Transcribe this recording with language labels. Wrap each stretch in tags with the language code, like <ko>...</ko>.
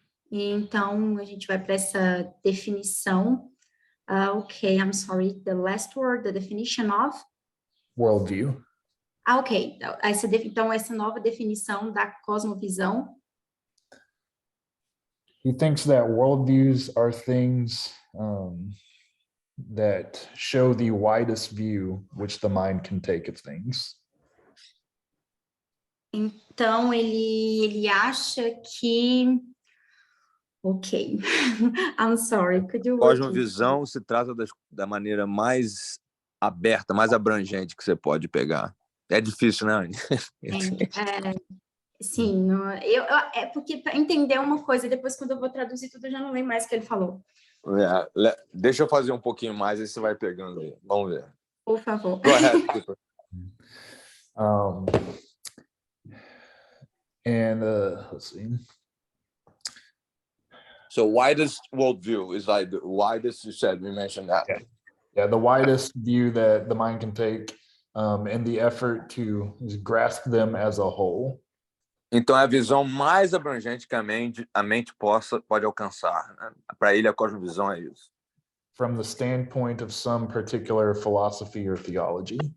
<pt>E então, a gente vai para essa definição.</pt> <en>Ok, I'm sorry, the last word, the definition of? Worldview. Ok.</en> <pt>Então, essa nova definição da cosmovisão.</pt> <en>He thinks that worldviews are things that show the widest view which the mind can take of things.</en> <pt>Então, ele acha que... Ok.</pt> <en>I'm sorry, could you repeat?</en> <pt>Cosmovisão se trata da maneira mais aberta, mais abrangente que você pode pegar. É difícil, né, Anny? Sim, é porque para entender uma coisa, depois quando eu vou traduzir tudo, eu já não lembro mais o que ele falou. Deixa eu fazer um pouquinho mais, aí você vai pegando aí. Vamos ver. Por favor.</pt> <en>Go ahead, Cooper. Let's see. So widest worldview is like the widest, you said, we mentioned that. Yeah, the widest view that the mind can take in the effort to grasp them as a whole.</en> <pt>Então é a visão mais abrangente que a mente pode alcançar. Né? Para ele, a cosmovisão é isso.</pt> <en>From the standpoint of some particular philosophy or theology.</en>